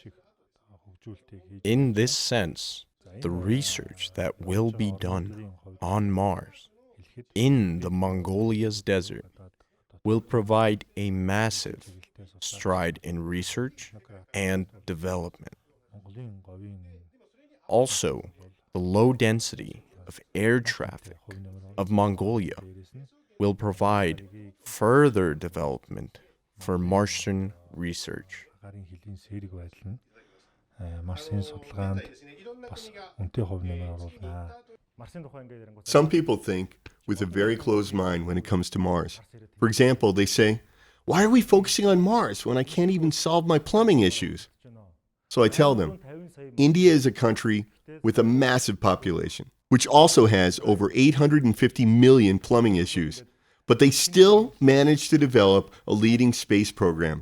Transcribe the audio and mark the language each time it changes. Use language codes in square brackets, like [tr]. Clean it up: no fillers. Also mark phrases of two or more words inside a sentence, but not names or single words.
[en] In this sense, the research that will be done on Mars, in the Mongolia's desert, will provide a massive stride in research and development. Also, the low density of air traffic of Mongolia will provide further development for Martian research. [mn] Гарын хилийн сэрэг байдал нь Марсын судалгаанд бас үнэтэй хувь нэмэр оруулнаа. Марсын тухай ингээд ярингууд [en] Some people think with a very closed mind when it comes to Mars. For example, they say, why are we focusing on Mars when I can't even solve my plumbing issues? So I tell them, India is a country with a massive population, which also has over 850 million plumbing issues, but they still managed to develop a leading space program.